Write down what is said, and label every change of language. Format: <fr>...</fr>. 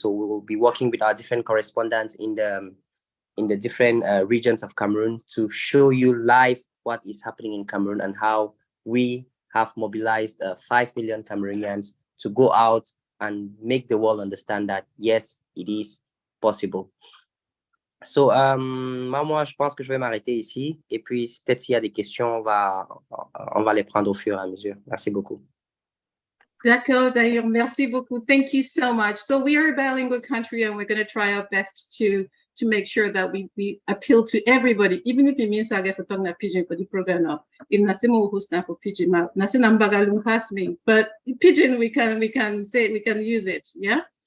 <en>So we will be working with our different correspondents in the different regions of Cameroon to show you live what is happening in Cameroon and how we have mobilized 5 million Cameroonians to go out and make the world understand that yes, it is possible.</en> <fr>So, moi, je pense que je vais m'arrêter ici. Et puis, peut-être s'il y a des questions, on va les prendre au fur et à mesure. Merci beaucoup. D'accord, d'ailleurs, merci beaucoup.</fr> <en>Thank you so much. So we are a bilingual country, and we're going to try our best to make sure that we appeal to everybody, even if it means I get to talk na pidgin for the program now. In Nasimo who stand for pidgin, Nasina Mbagalung has me, but pidgin we can say we can use it. Yeah.</en>